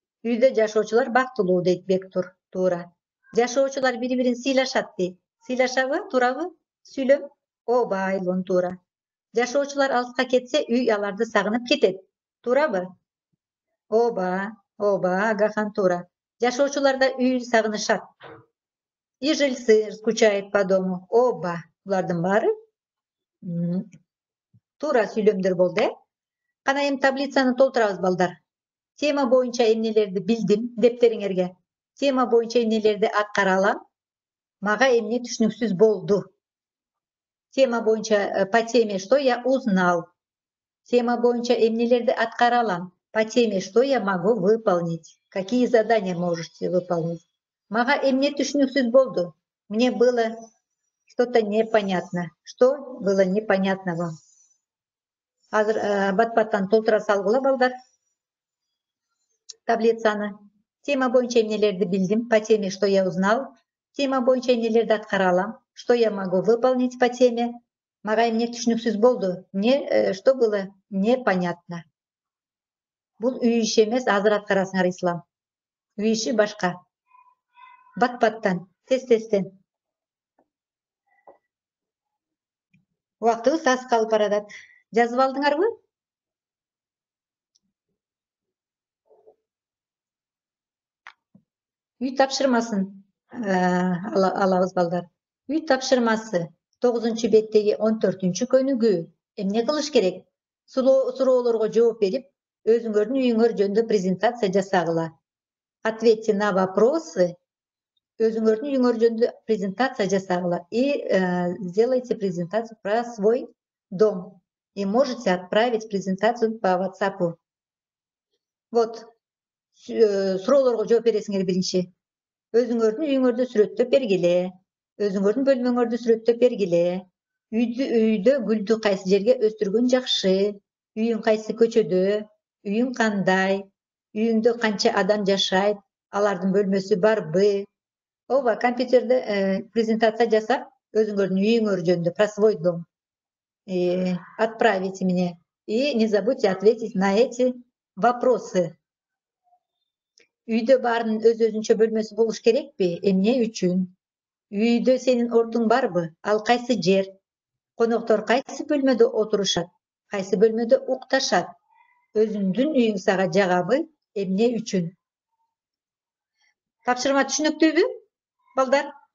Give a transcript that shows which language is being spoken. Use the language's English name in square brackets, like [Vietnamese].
[Kyrgyz] Үйдө жашоочулар бактылуу дейт Бектур. Туура. Жашоочулар бири-бирин сыйлашат дейт. Сыйлашабы? Туурабы? Сүйлөм? Ооба, Айлон, туура. Жашоочулар алыска кетсе, үй аларды сагынып кетет. Туурабы? Ооба, Агахан, туура. Жашоочулар да үйүн сагынышат. [Russian] И жильцы скучают по дому. [Kyrgyz] Ооба, булардын баары туура сүйлөмдөр болду, Кана эми таблицаны толтурабыз, балдар. Тема боюнча эмнелерди билдим, дептериңерге. Тема боюнча эмнелерди аткара алам. Мага эмне түшүнүксүз болду. Тема боюнча [Russian] по теме что я узнал. [Kyrgyz] Тема боюнча эмнелерди аткара алам. [Russian] По теме что я могу выполнить. Какие задания можете выполнить. [Kyrgyz] Мага эмне түшүнүксүз болду. [Russian] Мне было что-то непонятно. Что было непонятно вам? [Kyrgyz] Азыр бат-баттан толтура салгыла, балдар. Таблицаны. Тема боюнча эмнелерди билдим. [Russian] По теме что я узнал. [Kyrgyz] Тема боюнча эмнелерди аткара алам. [Russian] Что я могу выполнить по теме. [Kyrgyz] Мага эмне түшүнүксүз болду. [Russian] Мне что было непонятно. Бул үй иши эмес, азыр аткарасыңар, Ислам. Үй иши башка. [Kyrgyz] Бат-баттан, тез-тезден. Убактыбыз аз калып баратат. Жазып алдыңарбы? Үй тапшырмасын алабыз, балдар. Үй тапшырмасы 9-чу беттеги 14-чү көнүгүү. Эмне кылыш керек? Суроолорго жооп берип, өзүңөрдүн үйүңөр жөнүндө презентация жасагыла. [Russian] Ответьте на вопросы. [Kyrgyz] Өзүңөрдүн үйүңөр жөнүндө презентация жасагыла. [Russian] И сделайте презентацию про свой дом. И можете отправить презентацию по WhatsApp. Вот. [Kyrgyz] Суроолорго жооп бересиңер биринчи. Өзүңөрдүн үйүңөрдү сүрөттөп бергиле. Өзүңөрдүн бөлмөңөрдү сүрөттөп бергиле. Үйдө гүлдү кайсы жерге өстүргөн жакшы? Үйүң кайсы көчөдө? Үйүң кандай? Үйүңдө канча адам жашайт? Алардын бөлмөсү барбы? Ооба, компьютерде презентация жасап, өзүңөрдүн үйүңөр жөнүндө [Russian] про свой дом отправите мне. И не забудьте ответить на эти вопросы. [Kyrgyz] Үйдө баарынын өз-өзүнчө бөлмөсү болуш керекпи? Эмне үчүн? Үйдө сенин ордуң барбы? Ал кайсы жер? Коноктор кайсы бөлмөдө отурушат? Кайсы бөлмөдө укташат? Өзүңдүн үйүң сага жагабы? Эмне үчүн? Тапшырма түшүнүктүүбү? Балдар.